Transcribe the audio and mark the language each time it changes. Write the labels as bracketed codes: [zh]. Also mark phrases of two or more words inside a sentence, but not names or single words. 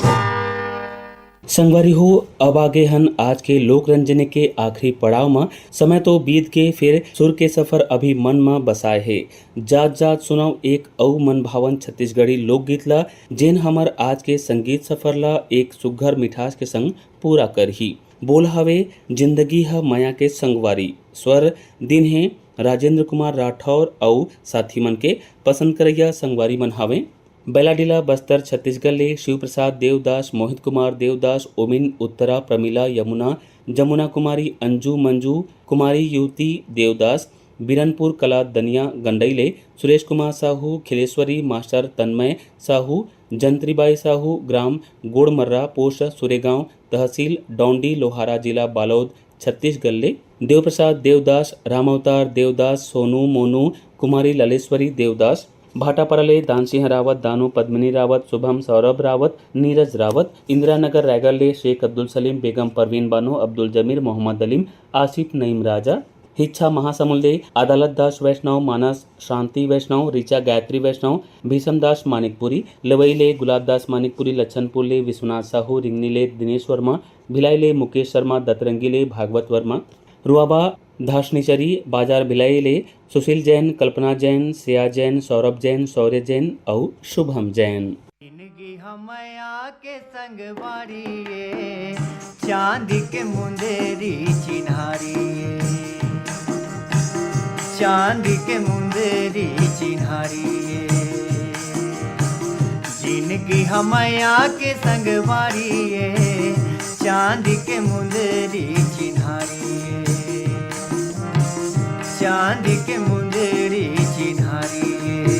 [hne] संगवारी हो अब आगे हन आज के लोक रंजने के आखिरी पड़ाव में समय तो बीत के फिर सुर के सफर अभी मन में बसाए है जात जात सुनाओ एक औ मन भावन छत्तीसगढ़ी लोकगीत ला जेन हमर आज के संगीत सफर ला एक सुघर मिठास के संग पूरा कर ही बोल हवे जिंदगी है माया के संगवारी स्वर दिन है राजेंद्र कुमार राठौर और साथी मन के पसंद करैया संगवारी मन हवे बैलाडीला बस्तर छत्तीसगढ़ ले शिव प्रसाद देवदास मोहित कुमार देवदास ओमिन उत्तरा प्रमिला यमुना जमुना कुमारी अंजू मंजू कुमारी युवती देवदास बिरनपुर कला दनिया गंडई ले सुरेश कुमार साहू खिलेश्वरी मास्टर तन्मय साहू जंत्रीबाई साहू ग्राम गोड़मर्रा पोस्ट सुरेगांव तहसील डौंडी लोहारा जिला बालोद छत्तीसगढ़ ले देवप्रसाद देवदास रामावतार देवदास सोनू मोनू कुमारी ललेश्वरी देवदास भाटापरले दानसिंह रावत दानू पद्मिनी रावत शुभम सौरभ रावत नीरज रावत इंदिरानगर रायगढ़ ले शेख अब्दुल सलीम बेगम परवीन बानो अब्दुल जमीर मोहम्मद अलीम आसिफ नईम राजा हिच्छा महासमुंदे अदालत दास वैष्णव मानस शांति वैष्णव ऋचा गायत्री वैष्णव भीषम दास मानिकपुरी लवईले गुलाब दास मानिकपुरी लच्छनपुर ले विश्वनाथ साहू रिंगनीले दिनेश वर्मा भिलाई ले मुकेश शर्मा दतरंगी ले भागवत वर्मा रुआबा धाशनीचरी बाजार भिलाई ले सुशील जैन कल्पना जैन सिया जैन सौरभ जैन शौर्य जैन और शुभम जैन जिंदगी हमया के संग बाड़िए चांद के मुंदेरी चिन्हारिए चांद के मुंदेरी चिन्हारिए जिंदगी हमया के संग बाड़िए चांद के मुंदेरी चिन्हारिए चांद के मुंदेरी चिन्हारिए